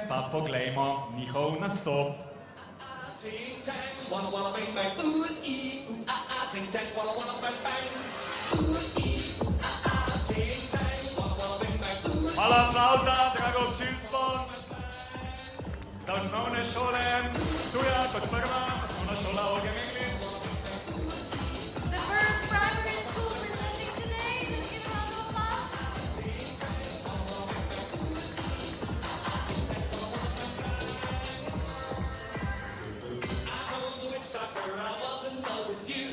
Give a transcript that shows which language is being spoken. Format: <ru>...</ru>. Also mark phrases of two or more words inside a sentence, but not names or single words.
<sl>Pa poglejmo njihov nastop. Malo aplauza, drago občinstvo, za osnovne šole, Ptuja kot prva, osnovna šola Olge Meglič.</sl> <en>The first primary school presenting today, let's give a round of applause. I told the witch doctor I was in love with you.</en>